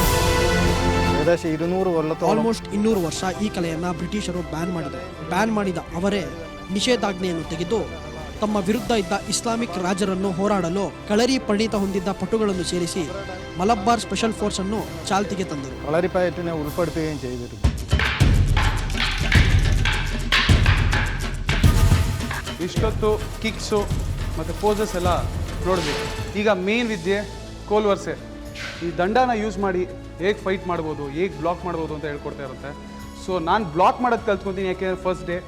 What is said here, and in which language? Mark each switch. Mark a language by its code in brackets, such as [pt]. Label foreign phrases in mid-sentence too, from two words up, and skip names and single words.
[kn] ಆಲ್ಮೋಸ್ಟ್ 200 ವರ್ಷ ಈ ಕಲೆಯನ್ನ ಬ್ರಿಟಿಷರು ಬ್ಯಾನ್ ಮಾಡಿದ ಅವರೇ ನಿಷೇಧಾಜ್ಞೆಯನ್ನು ತೆಗೆದು ತಮ್ಮ ವಿರುದ್ಧ ಇದ್ದ ಇಸ್ಲಾಮಿಕ್ ರಾಜರನ್ನು ಹೋರಾಡಲು ಕಳರಿ ಪರಿಣಿತ ಹೊಂದಿದ್ದ ಪಟುಗಳನ್ನು ಸೇರಿಸಿ ಮಲಬಾರ್ ಸ್ಪೆಷಲ್ ಫೋರ್ಸ್ ಅನ್ನು ಚಾಲ್ತಿಗೆ ತಂದರು. [ml] കളരിപ്പയറ്റിനെ ഉൾപ്പെടുത്തുകയും ചെയ്തിരുന്നു. [kn] ಇಷ್ಟೊತ್ತು ಕಿಕ್ಸು ಮತ್ತು ಪೋಸಸ್ ಎಲ್ಲ ನೋಡಿದ್ವಿ. ಈಗ ಮೇನ್ ವಿದ್ಯೆ ಕೋಲ್ವರ್ಸೆ. ಈ ದಂಡನ ಯೂಸ್ ಮಾಡಿ ಹೇಗೆ ಫೈಟ್ ಮಾಡ್ಬೋದು, ಹೇಗೆ ಬ್ಲಾಕ್ ಮಾಡ್ಬೋದು ಅಂತ ಹೇಳ್ಕೊಡ್ತಾ ಇರುತ್ತೆ. ಸೊ ನಾನು ಬ್ಲಾಕ್ ಮಾಡೋದು ಕಲ್ತ್ಕೊತೀನಿ, ಯಾಕೆಂದರೆ [en] first day.